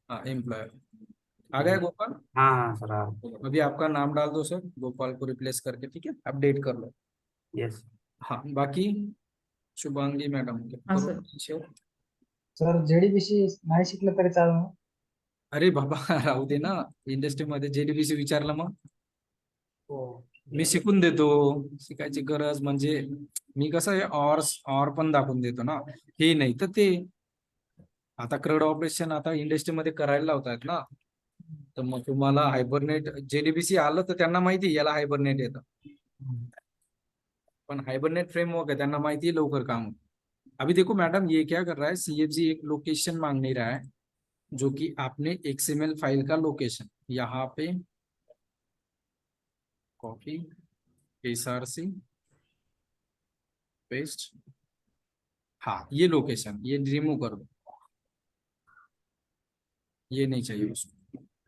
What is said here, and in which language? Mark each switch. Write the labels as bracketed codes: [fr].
[hi] हाँ एम्प्लॉय आ गया गोपाल। हाँ हाँ सर हाँ अभी आपका नाम डाल दो सर, गोपाल को रिप्लेस करके, ठीक है, अपडेट कर लो। [en] yes [hi] हाँ बाकी शुभांगी मैडम के हाँ करो सर पीछे। [mr] सर JDBC नाही शिकलं तरी चालेल. अरे बाबा राहू दे ना, इंडस्ट्रीमध्ये JDBC विचारलं मग मी शिकून देतो, शिकायची गरज म्हणजे मी कसं आहे [hi] और [mr] पण दाखवून देतो ना, हे नाही तर ते आता क्रड ऑपरेशन आता इंडस्ट्रीमध्ये करायला लावतायत ना, तर मग तुम्हाला हायबरनेट JDBC आलं तर त्यांना माहिती याला हायबरनेट येतं, पण हाइबरनेट फ्रेमवर्क है, त्यांना माहिती है लवकर काम होतं। [hi] अभी देखो मैडम ये क्या कर रहा है, CFG एक लोकेशन मांग नहीं रहा है, जो कि आपने XML फाइल का लोकेशन यहाँ पे कॉपी SRC पेस्ट, हाँ ये लोकेशन ये रिमूव कर दो, ये नहीं चाहिए उसको।